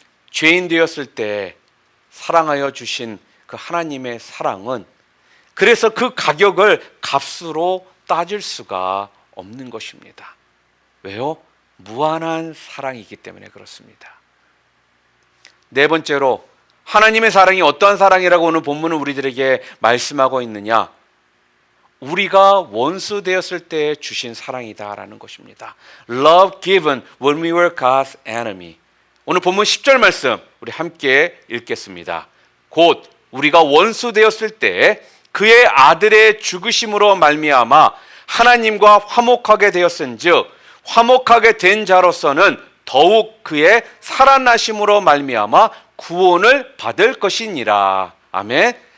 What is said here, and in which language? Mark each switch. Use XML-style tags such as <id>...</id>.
<ko>죄인 되었을 때 사랑하여 주신 그 하나님의 사랑은 그래서 그 가격을 값으로 따질 수가 없는 것입니다. 왜요? 무한한 사랑이기 때문에 그렇습니다. 네 번째로 하나님의 사랑이 어떠한 사랑이라고 오늘 본문은 우리들에게 말씀하고 있느냐? 우리가 원수 되었을 때 주신 사랑이다라는 것입니다.</ko> <en>Love given when we were God's enemy.</en> <ko>오늘 본문 10절 말씀 우리 함께 읽겠습니다. 곧 우리가 원수 되었을 때 그의 아들의 죽으심으로 말미암아 하나님과 화목하게 되었은즉 화목하게 된 자로서는 더욱 그의 살아나심으로 말미암아 구원을 받을 것이니라. 아멘.</ko>